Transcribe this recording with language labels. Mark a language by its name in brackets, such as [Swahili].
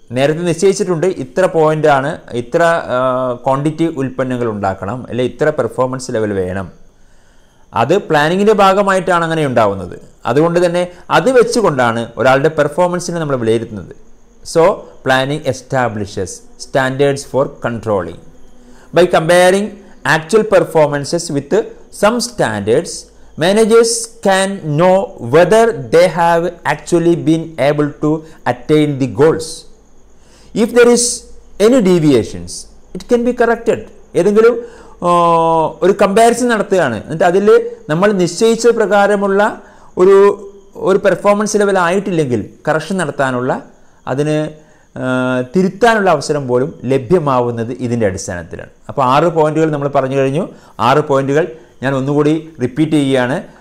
[Malayalam] നേരത്തെ നിശ്ചയിച്ചിട്ടുണ്ട്, ഇത്ര പോയിൻ്റാണ്, ഇത്ര ക്വാണ്ടിറ്റി ഉൽപ്പന്നങ്ങൾ ഉണ്ടാക്കണം, അല്ലെങ്കിൽ ഇത്ര പെർഫോമൻസ് ലെവൽ വേണം. അത് പ്ലാനിങ്ങിൻ്റെ ഭാഗമായിട്ടാണ് അങ്ങനെ ഉണ്ടാവുന്നത്. അതുകൊണ്ട് തന്നെ അത് വെച്ചുകൊണ്ടാണ് ഒരാളുടെ പെർഫോമൻസിനെ നമ്മൾ വിലയിരുത്തുന്നത്. [English] So planning establishes standards for controlling. By comparing actual performances with some standards, managers can know whether they have actually been able to attain the goals. If there is any deviations, it can be corrected. [Malayalam] ഏതെങ്കിലും ഒരു comparison നടത്തുകയാണ്, എന്നിട്ട് അതിൽ നമ്മൾ നിശ്ചയിച്ച പ്രകാരമുള്ള ഒരു performance level ആയിട്ടില്ലെങ്കിൽ correction നടത്താനുള്ള, അതിന് തിരുത്താനുള്ള അവസരം പോലും ലഭ്യമാവുന്നത് ഇതിൻ്റെ അടിസ്ഥാനത്തിലാണ്. അപ്പോൾ 6 പോയിന്റുകൾ നമ്മൾ പറഞ്ഞു കഴിഞ്ഞു. 6 പോയിന്റുകൾ ഞാൻ ഒന്നുകൂടി റിപ്പീറ്റ് ചെയ്യുകയാണ്.